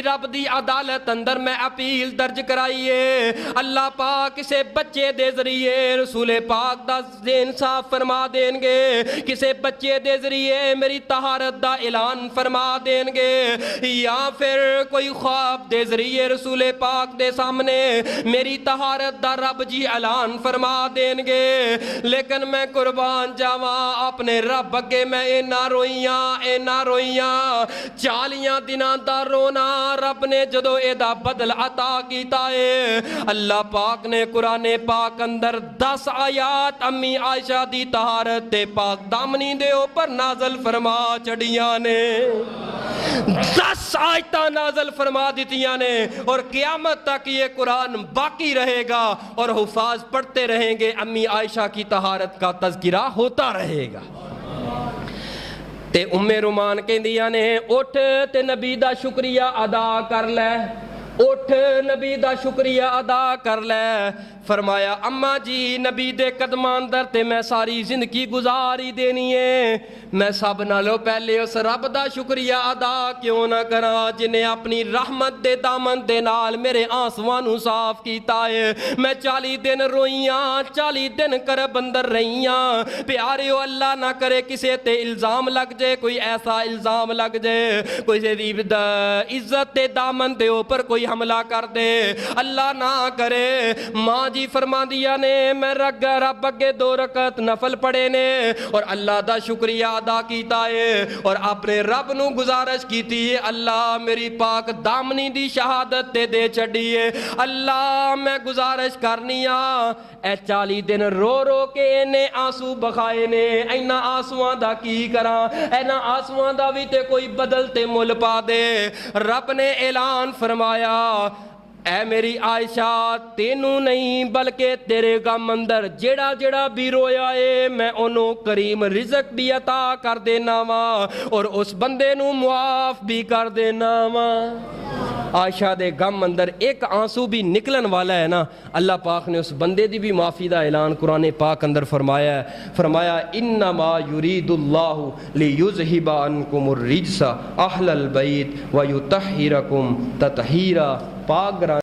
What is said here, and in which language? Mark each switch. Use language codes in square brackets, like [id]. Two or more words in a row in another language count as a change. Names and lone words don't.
[pa] رب دی عدالت اندر میں اپیل درج کرائیے اللہ پاک کسے بچے دے ذریعے رسول پاک دا انصاف فرما دین گے کسے بچے دے ذریعے میری طہارت دا اعلان فرما دین گے یا پھر کوئی خواب دے ذریعے رسول پاک دے سامنے میری طہارت دا رب جی اعلان فرما دین گے لیکن میں قربان جاواں اپنے رب اگے میں اینا روئیاں 40 دناں دا رونا رب نے جدو اے دا بدل عطا کیتا ہے اللہ پاک نے قرآن پاک اندر 10 آیات امی عائشہ دی طہارت تے پاک دامنی دے اوپر نازل فرما چڑیاں نے 10 آیتاں نازل فرما دیتیاں نے [ur] اور قیامت تک یہ قرآن باقی رہے گا [pa] اور حفاظ پڑھتے رہیں گے امی عائشہ کی طہارت کا تذکرہ ہوتا رہے گا تے رومان کہندیاں نے اٹھ تے نبی دا شکریہ ادا کر لے اٹھ نبی دا شکریہ ادا کر لے فرمایا اماں جی نبی دے قدماں اندر تے میں ساری زندگی گزاری دینی ہے میں سب نالوں پہلے اس رب دا شکریہ ادا کیوں نہ کراں جنہیں اپنی رحمت دے دامن دے نال میرے آنسواں نو صاف کیتا ہے میں 40 دن روئیاں 40 دن کرب اندر رہیاں پیاریو اللہ نہ کرے کسے تے الزام لگ جائے کوئی ایسا الزام لگ جائے کوئی عزت دے دامن دے اوپر کوئی حملہ کر دے اللہ نہ کرے ماں جی فرما دیا نے میں رب اگے 2 رکعت نفل پڑھے نے اور اللہ دا شکریہ ادا کیتا ہے اور اپنے رب نو گزارش کیتی ہے اللہ میری پاک دامنی دی شہادت تے دے چڑی ہے اللہ میں گزارش کرنی اے 40 دن رو رو کے اینے آنسو بخائے نے اینا آنسواں دا کی کراں اینا آنسواں دا بھی تے کوئی بدل تے مل پا دے رب نے اعلان فرمایا اے میری عائشہ تینوں نہیں بلکہ تیرے غم اندر جیڑا جیڑا بھی رویا ہے میں انہوں کریم رزق بھی عطا کر دینا وا اور اس بندے نو معاف بھی کر دینا وا عائشہ دے غم اندر ایک آنسو بھی نکلن والا ہے نا اللہ پاک نے اس بندے دی بھی معافی دا اعلان قرآن پاک اندر فرمایا [ar] انما یرید اللہ لیذہب عنکم الرجس اہل البیت ویطہرکم تطہیرا پاک